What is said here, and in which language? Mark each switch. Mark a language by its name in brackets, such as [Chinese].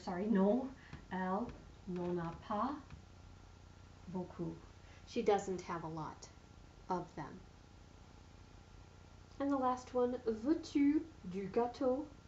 [French] Non, elle n'en a pas beaucoup. [English] She doesn't have a lot of them. And the last one, [French] veux-tu du gâteau?